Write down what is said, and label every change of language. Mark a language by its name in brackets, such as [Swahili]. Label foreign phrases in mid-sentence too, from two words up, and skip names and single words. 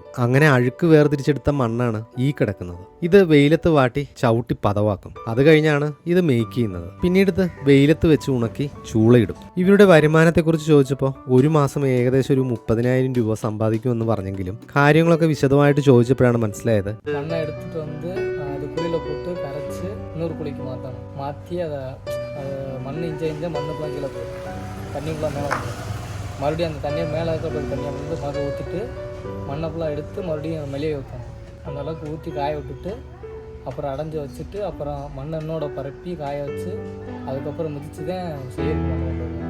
[Malayalam] അങ്ങനെ അഴുക്ക് വേർതിരിച്ചെടുത്ത മണ്ണാണ് ഈ കിടക്കുന്നത്. ഇത് വെയിലത്ത് വാട്ടി ചവിട്ടി പതവാക്കും. അത് കഴിഞ്ഞാണ് ഇത് മേക്ക് ചെയ്യുന്നത്. പിന്നീട് ഇത് വെയിലത്ത് വെച്ച് ഉണക്കി ചൂളയിടും. ഇവരുടെ വരുമാനത്തെക്കുറിച്ച് ചോദിച്ചപ്പോൾ ഒരു മാസം ഏകദേശം ഒരു 30,000 രൂപ സമ്പാദിക്കുമെന്ന് പറഞ്ഞെങ്കിലും കാര്യങ്ങളൊക്കെ വിശദമായിട്ട് ചോദിച്ചപ്പോഴാണ് മനസ്സിലായത് [Tamil] இன்னொரு குழிக்கு மாற்றணும். மாற்றி அதை மண் இஞ்ச மண்ணுக்குலாம் கீழே போயிடும். தண்ணிக்குள்ளே மேலே வந்துடும். மறுபடியும் அந்த தண்ணியை மேலே இருக்கிற தண்ணியை வந்து மறு ஊற்றிட்டு மண்ணை ஃபுல்லாக எடுத்து மறுபடியும் மெலிய வைக்கணும். அந்த அளவுக்கு ஊற்றி காய விட்டுட்டு அப்புறம் அடைஞ்சி வச்சுட்டு அப்புறம் மண்ணை என்னோட பரப்பி காய வச்சு அதுக்கப்புறம் மிதித்து தான் செய்யறது மண் கொண்டு வருவோம்.